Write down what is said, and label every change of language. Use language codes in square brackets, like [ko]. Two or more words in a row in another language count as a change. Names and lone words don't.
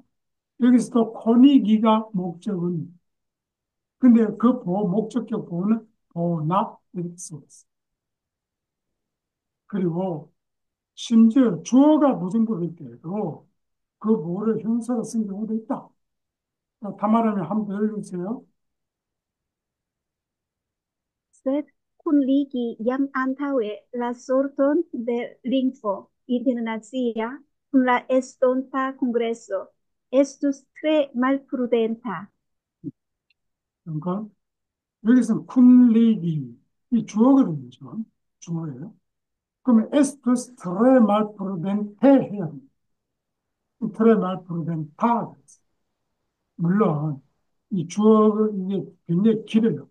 [ko] 여기서도 코니기가 목적은, 근데 그 목적격 보는 보나 이렇게 쓰고 있어요. 그리고 심지어 주어가 부정법일 때에도 그 보호를 형사로 쓴 경우도 있다. 타마라님 한번 읽으세요. [eo] Sed kun ligi jam antaŭe la sorton de lingvo internacia kun la estonta kongreso estus tre malprudenta. [ko] 그러니까 여기서 쿤리기 이 주어거든요. 지금. 주어예요. 그러면 [eo] estus tre malprudente [ko] 해야 됩니다. [eo] tre malprudenta. [ko] 물론 이 주어 이게 굉장히 길어요.